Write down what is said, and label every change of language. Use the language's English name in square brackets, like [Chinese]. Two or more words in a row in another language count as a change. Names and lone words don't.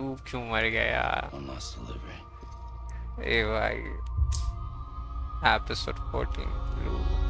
[Hindi] लू क्यों मर गया यार [English] One last delivery. [Hindi] ए भाई एपिसोड 14 लू